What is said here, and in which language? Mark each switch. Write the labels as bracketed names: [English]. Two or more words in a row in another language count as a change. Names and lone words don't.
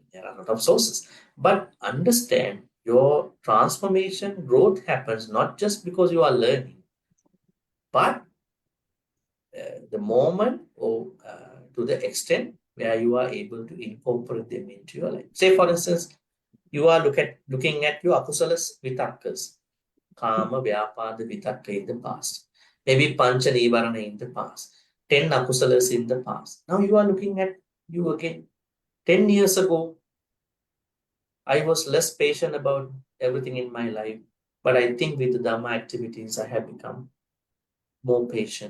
[English] There are a lot of sources. But understand your transformation, growth happens not just because you are learning, but the moment or to the extent where you are able to incorporate them into your life. Say, for instance, you are looking at your [Pali] akusalas vitakkas, kama, vyapada, vitakka [English] in the past, maybe [Pali] pancha nivarana [English] in the past, 10 akusalas in the past. Now you are looking at you again. 10 years ago, I was less patient about everything in my life, but I think with the Dhamma activities, I have become more patient.